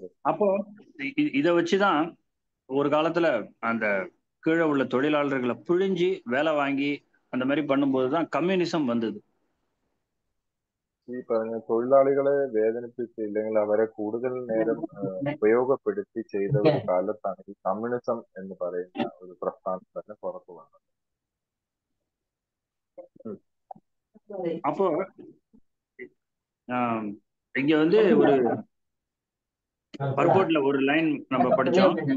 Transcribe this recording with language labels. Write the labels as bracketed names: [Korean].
[Tamil] அப்போ இதை வச்சுதான் ஒரு காலத்துல அந்த கீழே உள்ள தொழிலாளர்களை புழிஞ்சி வேலை வாங்கி அந்த மாதிரி பண்ணும்போதுதான் கம்யூனிசம் வந்தது. [Malayalam] ഈ പറഞ്ഞ തൊഴിലാളികളെ വേദനിപ്പിച്ച് ഇല്ലെങ്കിൽ അവരെ കൂടുതൽ നേരം ഉപയോഗപ്പെടുത്തി ചെയ്ത ഒരു കാലത്താണ് ഈ കമ്മ്യൂണിസം എന്ന് പറയുന്ന ഒരു പ്രസ്ഥാനം തന്നെ പുറത്തു വന്നത്. [Tamil] அப்போ இங்க வந்து ஒரு பர்போட்ல ஒரு லைன் நம்ம படிச்சோம்.